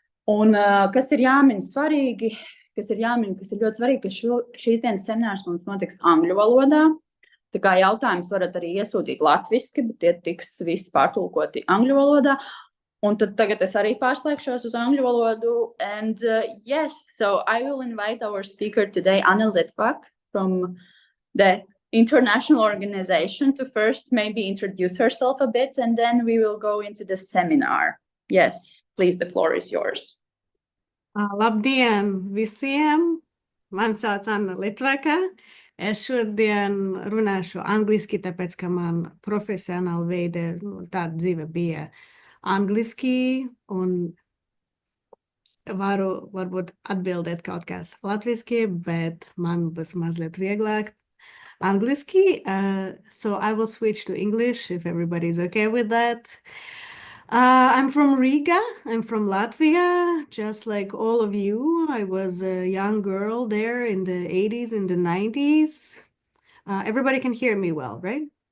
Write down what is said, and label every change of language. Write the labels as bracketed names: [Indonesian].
[Latvian] Un kas ir jāmin svarīgi, kas ir ļoti svarīgi, ka šīs dienas seminārs mums notiks angļu valodā. Tā kā jautājums varat arī iesūtīt latviski, bet tie tiks visi pārtulkoti angļu valodā. Un tad tagad es arī pārslēgšos uz angļu valodu. [English] And yes, so I will invite our speaker today, ANO Litvak, from the international organization, to first maybe introduce herself a bit, and then we will go into the seminar. Yes, please, the floor is yours. [Latvian] Labdien visiem! Man sauc ANO Litvaka. Es šodien runāšu angliski, tāpēc, ka man profesionāli veida tāda dzīve bija angliski, un varu varbūt atbildēt kaut kas latviski, bet man būs mazliet vieglāk angliski. [English] So I will switch to English if everybody's okay with that. I'm from Riga. I'm from Latvia, just like all of you. I was a young girl there in the 80s and the 90s. Everybody can hear me well, right?